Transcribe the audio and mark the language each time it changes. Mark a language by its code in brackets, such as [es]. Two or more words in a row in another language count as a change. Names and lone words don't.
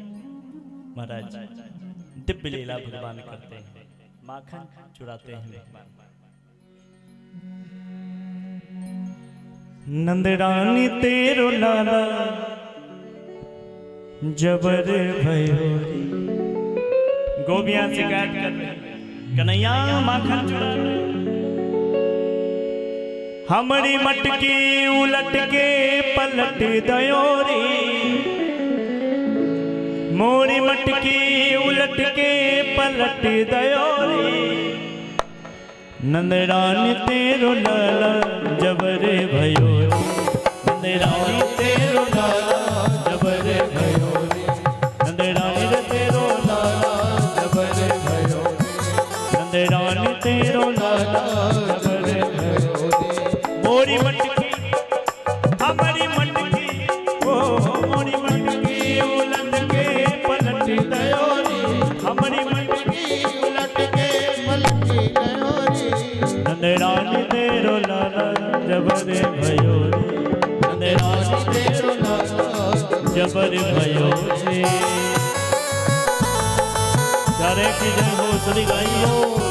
[hi] महाराज दिव्य लीला भगवान करते हैं, माखन चुराते हैं। [bra] नंदरानी तेरो लाला जबर भयो। [hi] गोपियां शिकायत कर रही, कन्हैया माखन चुरा रहे। [bra] हमारी मटकी उलट के पलट दयोरी, मोरी मटकी उलट के पलट दयोरी। नंदरानी तेरो लाला जबर भयो, नंदरानी तेरो लाला जबर भयो, नंदरानी तेरो लाला जबर भयो, नंदरानी तेरो लाला जबर भयो। मोरी मटकी हमारी मटकी, ओ मोरी मटकी उलट के पलट दयोरी, हमारी मटकी उलट के पलट दयोरी। नंदरानी तेरो लाला जबर भयो, नंदरानी तेरो लाला जबर भयो। [hi] सारे की जय हो, श्री गाई हो,